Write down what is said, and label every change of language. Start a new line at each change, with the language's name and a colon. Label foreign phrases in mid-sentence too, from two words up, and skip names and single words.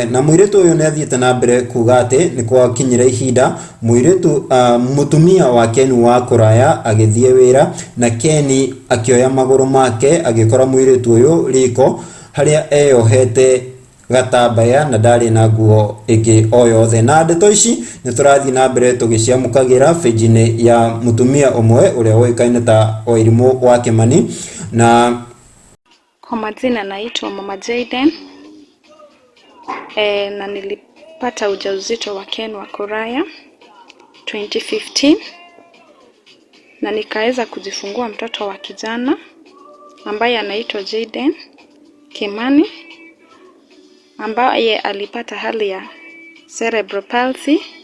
Kikuyu: Na mwiritu uyu ni athiete na mbere kuga ati ni kwakinyira ihinda mwiritu mutumia wa Ken wa Kuraya agithie wira na Ken akioya maguru make agikora mwiritu uyu riko haria eyohete gatambaya na ndari na nguo ingi o yothe. Na ndeto ici ni turathi na mbere tugiciamukagira page-ini ya mutumia umwe uria wikaine ta Wairimu wa Kimani.
Swahili: Na kwa majina naitwa Mama Jaden. Na nilipata ujauzito wa Ken wa Kuraya 2015 na nikaweza kujifungua mtoto wa kijana ambaye anaitwa Jaden Kimani ambaye alipata hali ya
English: cerebral palsy,